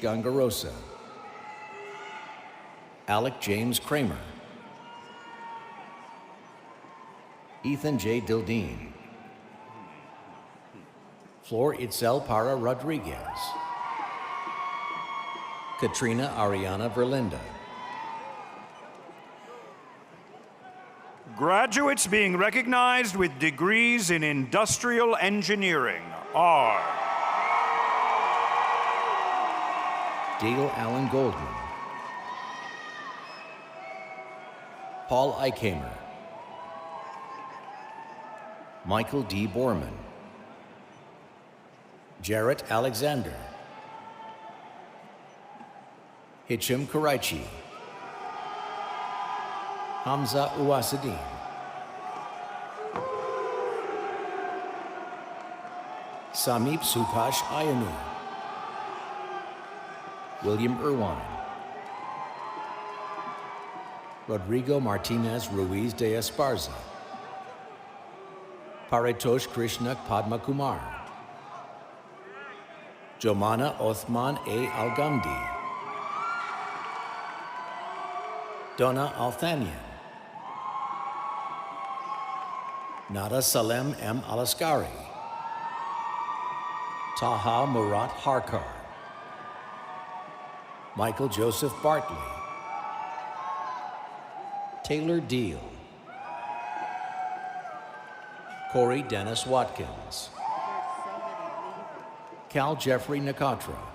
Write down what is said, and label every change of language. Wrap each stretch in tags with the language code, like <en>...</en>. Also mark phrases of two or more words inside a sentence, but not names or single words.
<en>Gangarosa, Alec James Kramer, Ethan J. Dildeen, Flor Itzel Para Rodriguez, Katrina Ariana Verlinda. Graduates being recognized with degrees in industrial engineering are Dale Allen Goldman, Paul Eichhamer, Michael D. Borman, Jarrett Alexander, Hicham Karaichi, Hamza Uwasadin, Samip Supash Ayanu, William Irwine, Rodrigo Martinez Ruiz de Esparza, Paritosh Krishna Padma Kumar, Jomana Othman A. Algamdi, Donna Althanian, Nada Salem M. Alaskari, Taha Murat Harkar, Michael Joseph Bartley, Taylor Deal, Corey Dennis Watkins, Cal Jeffrey Nakatra,</en>